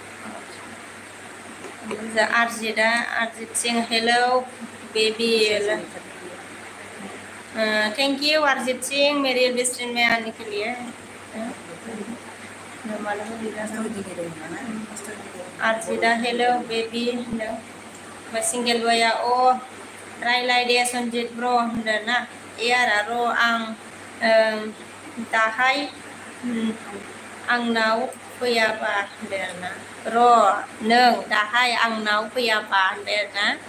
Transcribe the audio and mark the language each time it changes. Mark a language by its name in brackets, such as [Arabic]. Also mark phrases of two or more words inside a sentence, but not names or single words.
[Hindi] जा आरजित सिं [English] hello baby thank you [Hindi] अरिजीत सिंह मेरे [English] best friend [Hindi] में आने के लिए [Bodo] आरजिता [English] hello baby [Bodo] होनदों सिंगेल बया रायलाय दे सन्जित ब्र होनदों ना एयारा र' आं दाहाय आंनाव फैयाबा होनदों आरोना र' नों दाहाय आंनाव फैयाबा होनदों आरोना